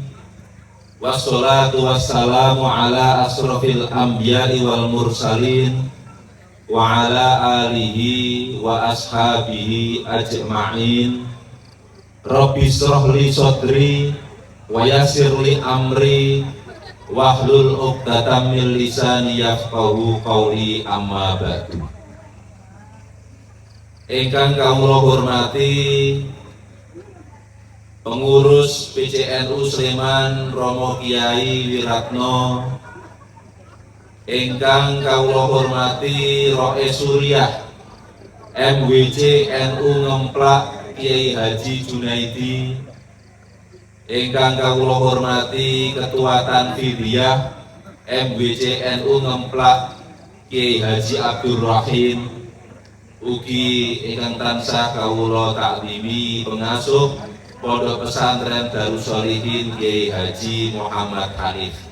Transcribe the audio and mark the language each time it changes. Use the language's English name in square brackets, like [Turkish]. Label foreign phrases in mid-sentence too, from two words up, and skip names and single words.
[Arabic] والصلاة والسلام على أشرف الأنبياء والمرسلين وعلى آله وأصحابه أجمعين. رب اشرح لي صدري ويسر لي أمري واحلل عقدة من لساني يفقهوا قولي أما بعد. [Javanese] Ingkang kawula hormati pengurus PCNU Sleman Romo Kiai Wiratno, ingkang kawula hormati Roe Suryah MWC NU Ngemplak Kiai Haji Junaidi, ingkang kawula hormati Ketua Tanfidiyah MWC NU Ngemplak Kiai Haji Abdul Rahim, ugi ingkang tansah kawula taklimi pengasuh Pondok Pesantren Darussholihin Kiai Haji Muhammad Hanif.